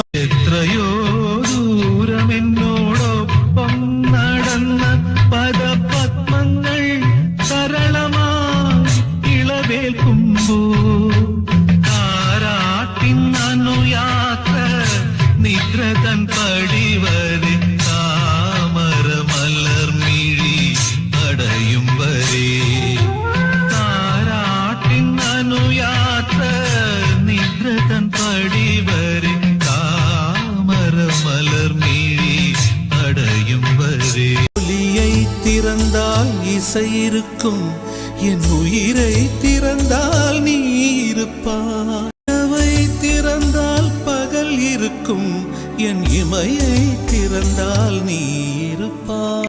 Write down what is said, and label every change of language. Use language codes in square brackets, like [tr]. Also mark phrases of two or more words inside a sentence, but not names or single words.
[ml] എത്രയോ ദൂരമെന്നോടൊപ്പം നടന്ന പദപത്മങ്ങൾ സരളമായി ഇളവേൽക്കുമ്പോൾ താരാട്ടിന്നനുയാത്ര നിദ്രതൻ പടിവരെ താമര മലർമിഴി അടയും വരെ. താരാട്ടിന്നനുയാത്ര നിദ്രതൻ പടിവരെ താമര മലർമിഴി അടയും വരെ. [ta] ஒலியை திறந்தால் இசை இருக்கும் என் உயிரை திறந்தால் நீ இருப்பாய். இரவை திறந்தால் பகல் இருக்கும் என் இமையை திறந்தால் நீ இருப்பாய்.